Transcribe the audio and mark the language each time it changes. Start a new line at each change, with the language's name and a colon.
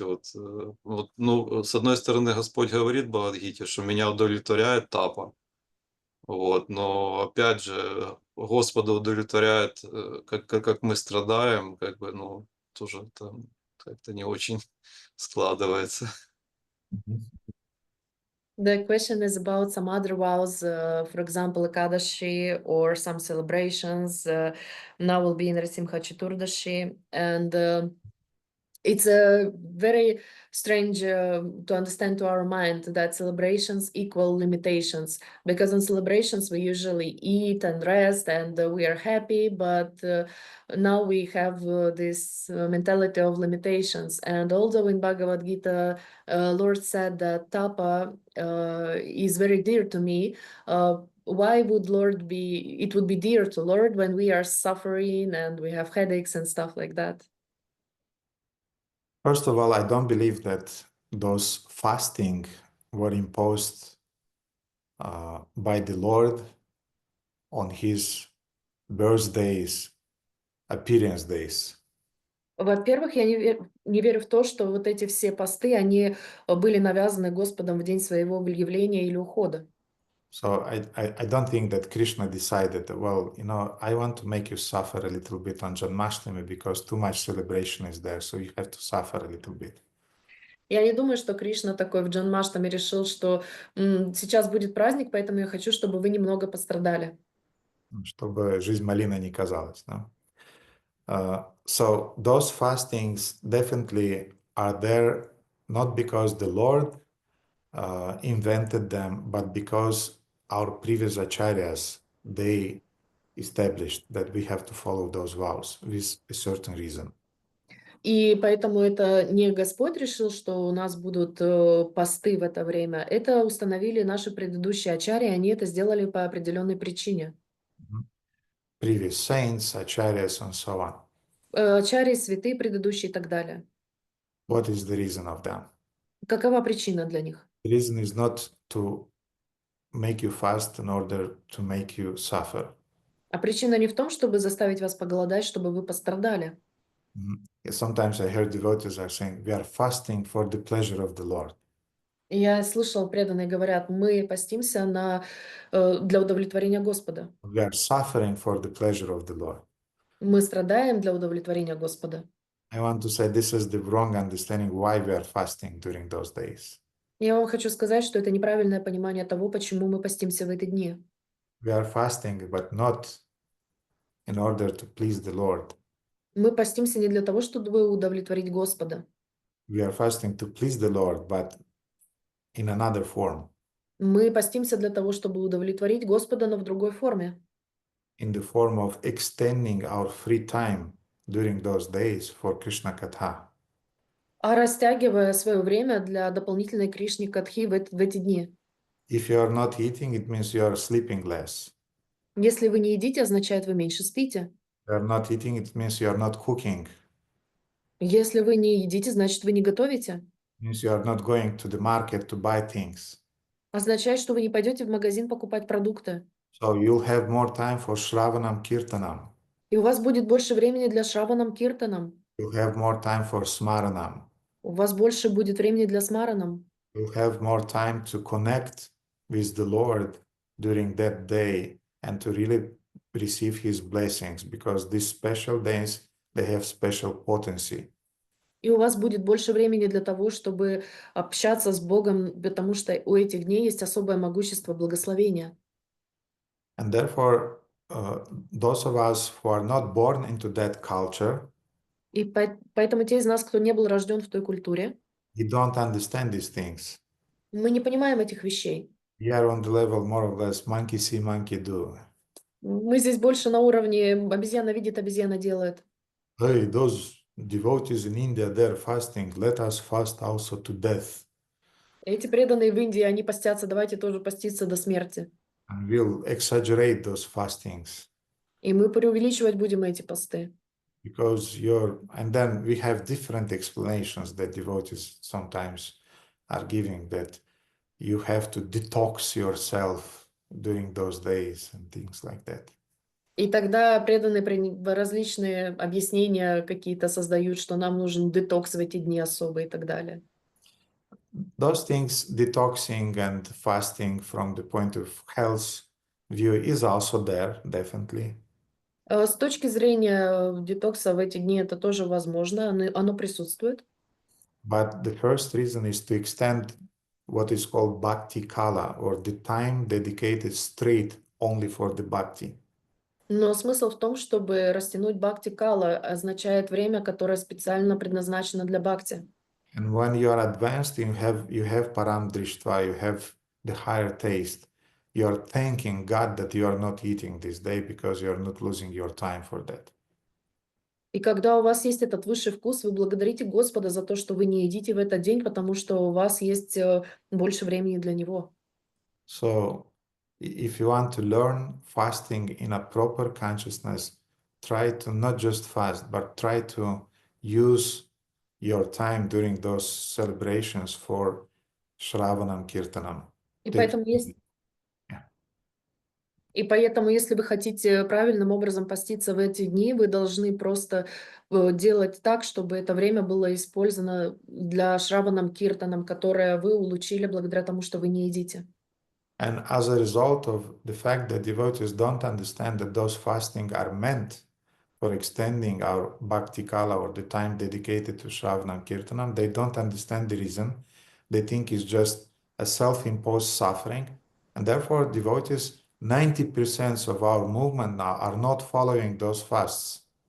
Russian: С одной стороны, Господь говорит в Бхагавад-гите, что меня удовлетворяет тапа. Вот, но опять же, Господа удовлетворяет, как мы страдаем, как бы, тоже там как-то не очень складывается.
English: The question is about some other vows, for example, Ekadashi or some celebrations. Now will be in Narasimha Chaturdashi, and It's a very strange to understand to our mind that celebrations equal limitations, because in celebrations we usually eat and rest and we are happy, but now we have this mentality of limitations. And although in Bhagavad Gita, Lord said that tapa is very dear to me, why would it would be dear to Lord when we are suffering and we have headaches and stuff like that? First of all, I don't believe that those fasting were imposed by the Lord on his birthdays, appearance days.
Russian: Во-первых, я не верю в то, что вот эти все посты, они были навязаны Господом в день своего явления или ухода.
English: So I don't think that Krishna decided, well, I want to make you suffer a little bit on Janmashtami because too much celebration is there, so you have to suffer a little bit.
Russian: Я не думаю, что Кришна такой в Джанмаштаме решил, что сейчас будет праздник, поэтому я хочу, чтобы вы немного пострадали. Чтобы жизнь малиной не казалась,
English: no? So those fastings definitely are there not because the Lord invented them, but because our previous acharyas, they established that we have to follow those vows with a certain reason.
Russian: И поэтому это не Господь решил, что у нас будут посты в это время. Это установили наши предыдущие ачарьи, они это сделали по определенной причине.
English: Previous saints, acharyas, and so on.
Russian: Ачарьи, святые предыдущие и так далее.
English: What is the reason of them?
Russian: Какова причина для них?
English: The reason is not to make you fast in order to make you suffer.
Russian: А причина не в том, чтобы заставить вас поголодать, чтобы вы пострадали.
English: Sometimes I heard devotees are saying, we are fasting for the pleasure of the Lord.
Russian: Я слышал, преданные говорят, мы постимся для удовлетворения Господа.
English: We are suffering for the pleasure of the Lord.
Russian: Мы страдаем для удовлетворения Господа.
English: I want to say this is the wrong understanding why we are fasting during those days.
Russian: Я вам хочу сказать, что это неправильное понимание того, почему мы постимся в эти дни.
English: We are fasting, but not in order to please the Lord.
Russian: Мы постимся не для того, чтобы удовлетворить Господа.
English: We are fasting to please the Lord, but in another form.
Russian: Мы постимся для того, чтобы удовлетворить Господа, но в другой форме.
English: In the form of extending our free time during those days for Krishna Katha.
Russian: А растягивая свое время для дополнительной Кришни Катхи в эти дни.
English: If you are not eating, it means you are sleeping less.
Russian: Если вы не едите, означает, вы меньше спите.
English: You are not eating, it means you are not cooking.
Russian: Если вы не едите, значит, вы не готовите.
English: It means you are not going to the market to buy things.
Russian: Означает, что вы не пойдете в магазин покупать продукты.
English: So you'll have more time for Shravanam Kirtanam.
Russian: И у вас будет больше времени для Шраванам Киртанам.
English: You'll have more time for Smaranam.
Russian: У вас больше будет времени для Смаранам.
English: You'll have more time to connect with the Lord during that day and to really receive His blessings, because these special days, they have special potency.
Russian: И у вас будет больше времени для того, чтобы общаться с Богом, потому что у этих дней есть особое могущество благословения.
English: And therefore, those of us who are not born into that culture,
Russian: И поэтому те из нас, кто не был рожден в той культуре,
English: we don't understand these things.
Russian: мы не понимаем этих вещей.
English: We are on the level more or less monkey see, monkey do.
Russian: Мы здесь больше на уровне обезьяна видит, обезьяна делает.
English: Hey, those devotees in India, they're fasting. Let us fast also to death.
Russian: Эти преданные в Индии, они постятся, давайте тоже поститься до смерти.
English: And we'll exaggerate those fastings.
Russian: И мы преувеличивать будем эти посты.
English: Because and then we have different explanations that devotees sometimes are giving, that you have to detox yourself during those days and things like that.
Russian: И тогда преданные различные объяснения какие-то создают, что нам нужен детокс в эти дни особые и так далее.
English: Those things, detoxing and fasting from the point of health view is also there, definitely.
Russian: С точки зрения детокса в эти дни это тоже возможно, оно присутствует.
English: But the first reason is to extend what is called bhakti kala, or the time dedicated straight only for the bhakti.
Russian: Но смысл в том, чтобы растянуть бхакти кала, означает время, которое специально предназначено для бхакти.
English: And when you are advanced, you have param drishtva, you have the higher taste. You are thanking God that you are not eating this day because you are not losing your time for that.
Russian: И когда у вас есть этот высший вкус, вы благодарите Господа за то, что вы не едите в этот день, потому что у вас есть больше времени для Него.
English: So if you want to learn fasting in a proper consciousness, try to not just fast, but try to use your time during those celebrations for Shravanam Kirtanam.
Russian: И
English: That-
Russian: поэтому,
English: Yeah.
Russian: и поэтому, если вы хотите правильным образом поститься в эти дни, вы должны просто делать так, чтобы это время было использовано для Шраванам Киртанам, которое вы улучшили благодаря тому, что вы не едите.
English: And as a result of the fact that devotees don't understand that those fasting are meant for extending our bhakti kala or the time dedicated to Shravanam Kirtanam, they don't understand the reason. They think it's just a self-imposed suffering. And therefore, devotees, 90% of our movement now are not following those fasts.